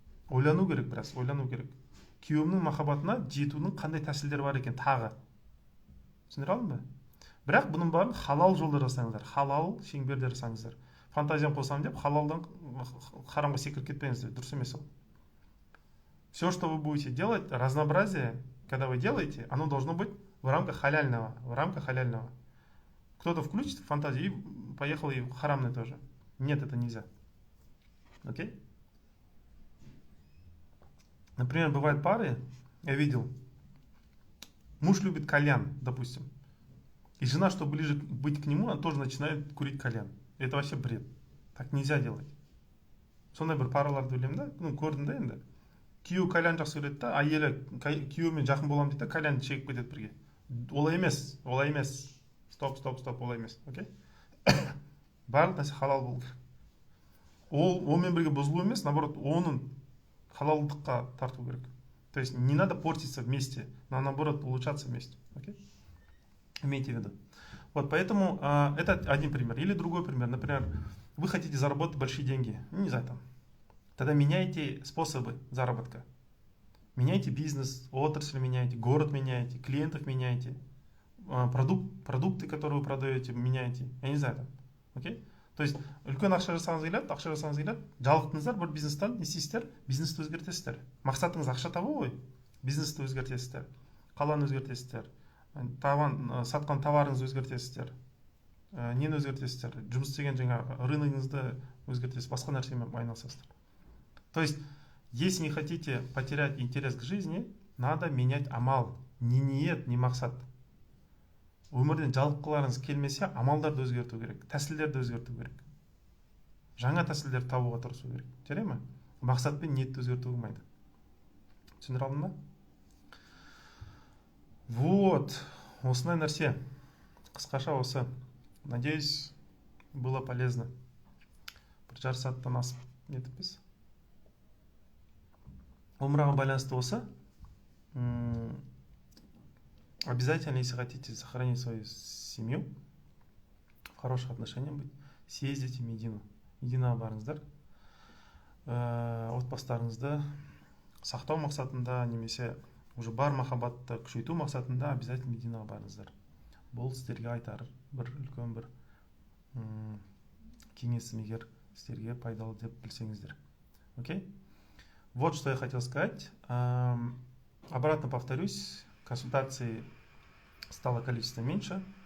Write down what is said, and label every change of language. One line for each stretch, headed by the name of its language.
Kazakh: Ойлану керек біраз, ойлану керек. Күйеуімнің махаббатына жетудің қандай тәсілдері бар екен тағы. Түсіндіре алдым ба? Бірақ бұның барын халал жолда жасаңыздар, халал шеңберде жасаңыздар. Фантазияны қосамын деп, халалдан харамға секіріп кетпеңіздер, дұрыс емес ол.
Russian: Все, что вы будете делать, разнообразие, когда вы делаете, оно должно быть в рамках халяльного, Кто-то включит фантазию и поехал и в харамное тоже. Нет, это нельзя. Окей? Например, бывают пары, я видел, муж любит кальян, допустим, и жена, чтобы ближе быть к нему, она тоже начинает курить кальян. Это вообще бред. Так нельзя делать.
Kazakh: Сондай бір параларды білемін да, көрдім да енді. Күйеуі кальян жақсы көреді да, әйелі күйеуімен жақын боламын дейді да, кальянды шегіп кетеді бірге. Олай емес. Стоп, олай емес. Окей? Барлық нәрсе халал болу керек. Онымен бірге бұзылу емес, наоборот, оның халалдыққа тарту керек.
Russian: То есть не надо портиться вместе, но наоборот улучшаться вместе. Окей? Имейте в виду. Вот поэтому это один пример. Или другой пример. Например, вы хотите заработать большие деньги. Не знаю, там. Тогда меняйте способы заработка. Меняйте бизнес, отрасль меняйте, город меняйте, клиентов меняйте, продукты, которые вы продаете, меняйте. Я не знаю, там. Окей? То есть,
Kazakh: үлкен ақша жасаңыз келеді, жалықтыңыздар бір бизнестен, не істейсіздер? Бизнесті өзгертесіздер. Мақсатыңыз ақша табу ғой. Бизнесті өзгертесіздер. Қаланы өзгертесіздер. Сатқан товарыңызды өзгертесіздер. Нені өзгертесіздер? Жұмыс істеген рыногыңызды өзгертесіз, басқа нәрсемен айналысасыздар.
Russian: То есть, если не хотите потерять интерес к жизни, надо менять амал.
Kazakh: Не ниет, не мақсат. Өмірден жалыққыларыңыз келмесе, амалдарды өзгерту керек, тәсілдерді өзгерту керек. Жаңа тәсілдерді табуға тырысу керек. Жарай ма? Мақсат пен ниетті өзгерту болмайды. Түсіндіре алдым ба? Вот, осындай нәрсе. Қысқаша осы.
Russian: Надеюсь, было полезно.
Kazakh: Бір жарты сағаттан асып нетіппіз. Умраға байланысты осы.
Russian: Обязательно, если хотите сохранить свою семью, в хороших отношениях быть, съездите в Медину.
Kazakh: Мединаға барыңыздар. Отбасыларыңызды сақтау мақсатында, немесе уже бар махаббатты күшейту мақсатында обязательно Мединаға барыңыздар. Бұл сіздерге айтар бір үлкен бір кеңесім, егер сіздерге пайдалы деп білсеңіздер.
Russian: Окей? Вот что я хотел сказать. Обратно повторюсь. Консультаций стало количество меньше.